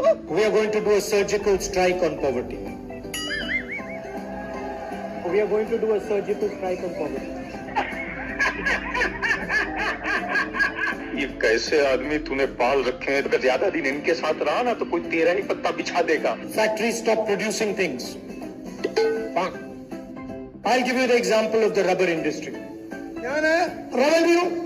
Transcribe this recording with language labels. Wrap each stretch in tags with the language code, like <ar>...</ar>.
<en>We are going to do a surgical strike on poverty. We are going to do a surgical strike on poverty.</en> <hi>ये कैसे आदमी तूने पाल रखे हैं? अगर ज्यादा दिन इनके साथ रहा ना तो कोई तेरा ही पत्ता बिछा देगा.</hi> <en>Factories stop producing things. I'll give you the example of the rubber industry. Rubber you?</en>